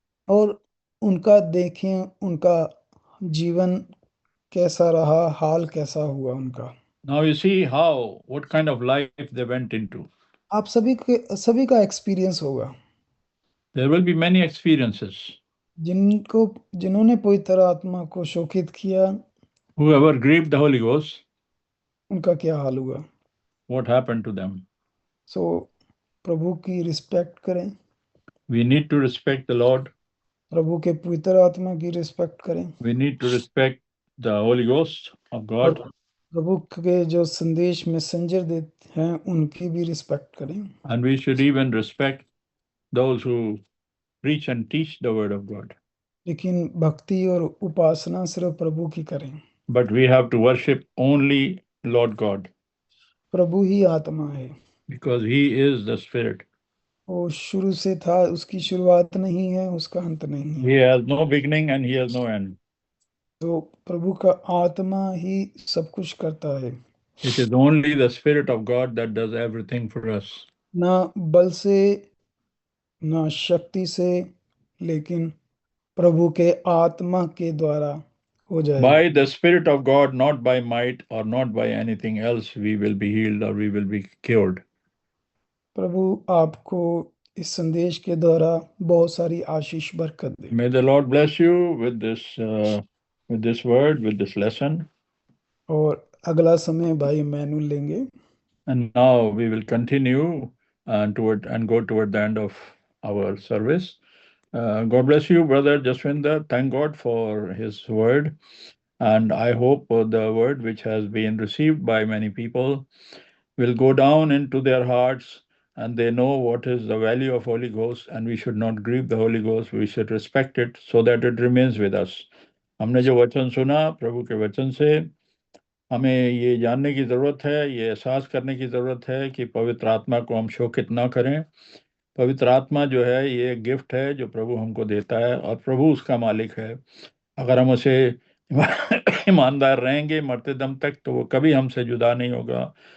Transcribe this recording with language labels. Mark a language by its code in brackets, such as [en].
[hi] और उनका देखें, उनका जीवन कैसा रहा, हाल कैसा हुआ उनका। [en] now you see what kind of life they went into. [hi] आप सभी का एक्सपीरियंस होगा। [en] There will be many experiences. [hi] जिन्होंने पवित्र आत्मा को शोकित किया, [en] Whoever grieved the Holy Ghost, [hi] उनका क्या हाल हुआ। [en] what happened to them? [hi] सो प्रभु की रिस्पेक्ट करें, [en] We need to respect the Lord. [hi] प्रभु के पवित्र आत्मा की रिस्पेक्ट करें, [en] We need to respect the Holy Ghost of [hi] और [en] God. [hi] प्रभु के जो संदेश मैसेंजर देते हैं उनकी भी रिस्पेक्ट करें। [en] And we should even respect those who preach and teach the Word of God. [hi] लेकिन भक्ति और उपासना सिर्फ प्रभु की करें। [en] But we have to worship only Lord God [hi] प्रभु ही आत्मा है, [en] because He is the Spirit. [hi] वो शुरू से था, उसकी शुरुआत नहीं है, उसका अंत नहीं है। [en] He has no beginning and He has no end. [hi] तो प्रभु का आत्मा ही सब कुछ करता है। [en] It is only the Spirit of God that does everything for us. [hi] ना बल से, ना शक्ति से, लेकिन प्रभु के आत्मा के द्वारा हो जाएगा। [en] By the Spirit of God, not by might or not by anything else, we will be healed or we will be cured. [hi] प्रभु आपको इस संदेश के द्वारा बहुत सारी आशीष बरकत दे। [en] May the Lord bless you with this word, with this lesson. [hi] और अगला समय भाई मैनुअल लेंगे। [en] And now we will continue and go toward the end of our service. God bless you, Brother Jaswinder. Thank God for His word. And I hope the word which has been received by many people will go down into their hearts and they know what is the value of Holy Ghost, and we should not grieve the Holy Ghost. We should respect it so that it remains with us. [hi] हमने जो वचन सुना प्रभु के वचन से, हमें ये जानने की ज़रूरत है, ये एहसास करने की ज़रूरत है कि पवित्र आत्मा को हम शोकित ना करें। पवित्र आत्मा जो है ये एक गिफ्ट है जो प्रभु हमको देता है और प्रभु उसका मालिक है। अगर हम उसे ईमानदार रहेंगे मरते दम तक तो वो कभी हमसे जुदा नहीं होगा।